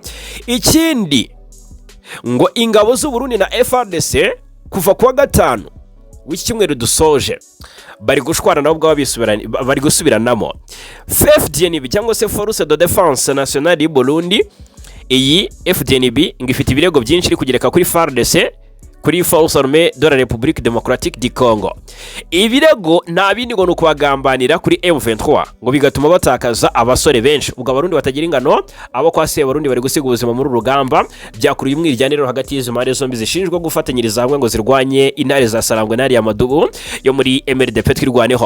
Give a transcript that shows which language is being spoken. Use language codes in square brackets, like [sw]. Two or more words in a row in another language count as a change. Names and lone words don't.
[rw] Ikindi ngo ingabo z'u Burundi na FARDC kuva kwa gatanu w'iki cyumweru dusoje bari gushwana nabo bari gusubiranamo. FDNB cyangwa se Force de Défense Nationale du Burundi, iyi FDNB ngifite ibirego byinshi iri kugereka kuri FARDC kuri force armée de la République démocratique du Congo. Ibirego nta bindi ngo nukubagambanira kuri M23 ngo bigatuma batakaza abasore benshi. Ubwo abarundi batagira ingano abo kwase abarundi bari gusiga ubuzima muri rugamba byakuruye umwiryaniro hagati y'izo mpande zombi zishinjwa gufatanyiriza hamwe ngo zirwanye intare za Sarambwe n'ari ya Madubu yo muri MRDP twirwaneho.